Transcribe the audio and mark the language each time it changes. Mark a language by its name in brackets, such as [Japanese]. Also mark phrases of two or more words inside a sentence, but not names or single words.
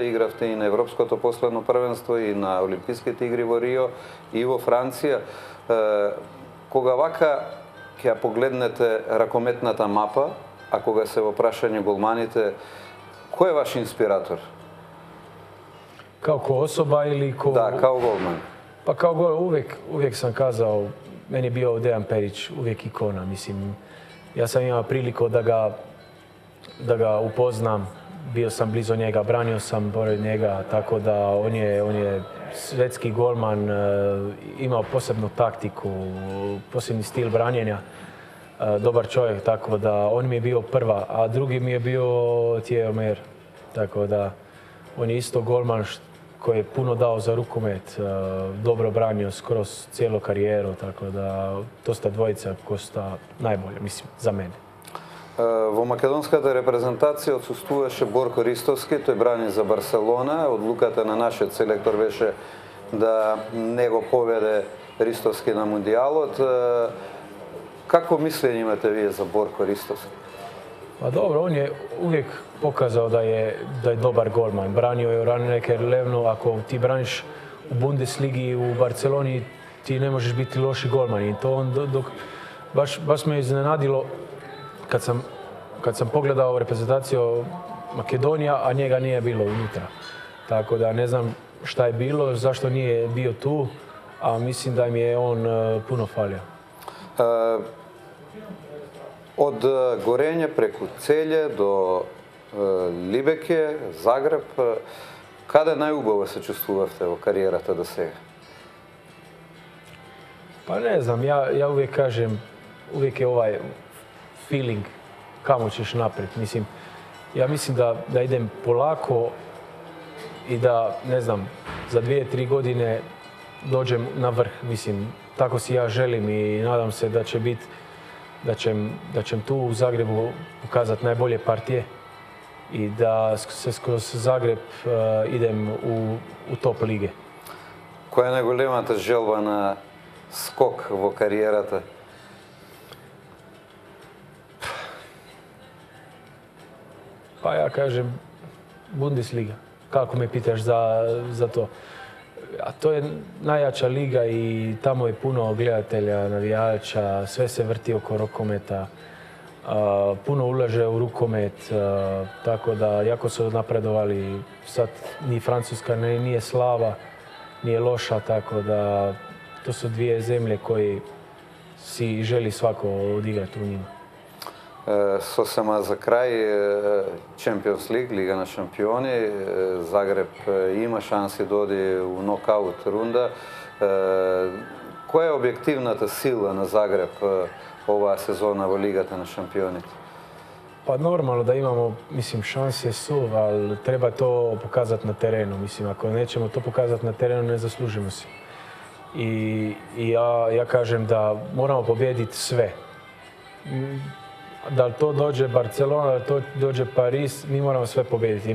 [Macedonian] Игравте и на европското последно првенство и на Олимписките игри во Рио и во Франција. Кога вака ќе погледнете ракометната мапа, а кога се во прашање голманите, кој е ваш инспиратор? [Bosnian] Kao ko osoba ili ko... [Macedonian] Да, као голман. [Bosnian] Pa kao uvijek sam kazao, meni je bio Dejan Perić uvijek ikona, mislim. Ja sam imao priliku da ga upoznam, bio sam blizu njega, branio sam pored njega, tako da on je svetski golman, imao posebnu taktiku, posebni stil branjenja, dobar čovjek, tako da on mi je bio prva, a drugi mi je bio Thierry Omeyer, tako da on je isto golman koji je puno dao za rukomet, dobro branio skroz cijelu karijeru, tako da to sta dvojica koja sta najbolje, mislim, za mene. [Macedonian] Во македонската репрезентација отсуствуваше Борко Ристовски, тој брани за Барселона. Одлуката на нашиот селектор беше да не го поведе Ристовски на мундијалот. Какво мислење имате вие за Борко Ристовски? [Bosnian] Pa dobro, on je uvijek pokazao da je dobar golman. Branio je u Rhein-Neckar Levnu, ako ti braniš u Bundesligi u Barceloni, ti ne možeš biti loši golman. I to on baš me iznenadilo kad sam pogledao reprezentaciju Makedonija, a njega nije bilo unutra. Tako da ne znam šta je bilo, zašto nije bio tu, a mislim da mi je on puno falio. [Macedonian] Од Горење преку Целје до Либеке, Загреб, каде најубаво се чувствувавте во кариерата до сега? [Bosnian] Pa ne znam, ja uvijek kažem, uvijek je ovaj feeling kamo ćeš naprijed. Mislim, ja mislim da idem polako i da, ne znam, za 2-3 godine dođem na vrh. Mislim, tako si ja želim i nadam se da će biti da ćem tu u Zagrebu pokazati najbolje partije i da se kroz Zagreb idem u top lige. [Macedonian] Која е најголемата желба на скок во кариерата? [Bosnian] Pa ja kažem Bundesliga, kako me pitaš za to. A to je najjača liga i tamo je puno gledatelja, navijača, sve se vrti oko rukometa, puno ulaže u rukomet, tako da jako su napredovali. Sad ni Francuska nije slaba, nije loša, tako da to su dvije zemlje koji si želi svako odigrati u njima. [Macedonian] Сосема за крај, [English] Champions League, [Macedonian] Лига на шампиони, Zagreb има шанси да оди у нокаут рунда. Која е објективната сила на Загреб оваа сезона во Лигата на шампионите? [Bosnian] Pa normalno da imamo, mislim, šanse su, ali treba to pokazati na terenu. Mislim, ako nećemo to pokazati na terenu, ne zaslužimo se. I ja kažem da moramo pobijediti sve. Da li to dođe Barcelona, da li to dođe Paris, mi moramo sve pobijediti.